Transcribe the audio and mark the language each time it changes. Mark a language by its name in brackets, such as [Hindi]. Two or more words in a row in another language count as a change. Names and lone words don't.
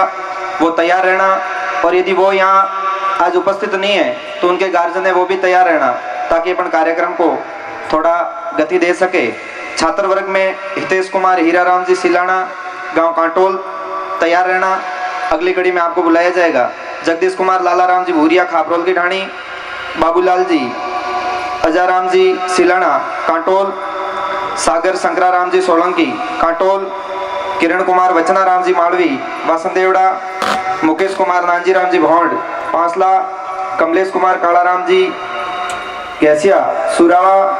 [Hindi] वो तैयार रहना और यदि वो यहाँ आज उपस्थित नहीं है तो उनके गार्जियन है वो भी तैयार रहना ताकि अपन कार्यक्रम को थोड़ा गति दे सके। छात्र वर्ग में हितेश कुमार हीराराम जी सिलाना गांव कांटोल तैयार रहना, अगली कड़ी में आपको बुलाया जाएगा। जगदीश कुमार लालाराम जी भूरिया खापरोल की ढाणी, बाबूलाल जी अजाराम जी सिलाना कांटोल, सागर शंकराराम जी सोलंकी कांटोल, किरण कुमार वचनाराम जी मालवी वासंदेवड़ा, मुकेश कुमार नानजीराम जी भौंड पांसला, कमलेश कुमार कालाराम जी गैसिया सुरावा,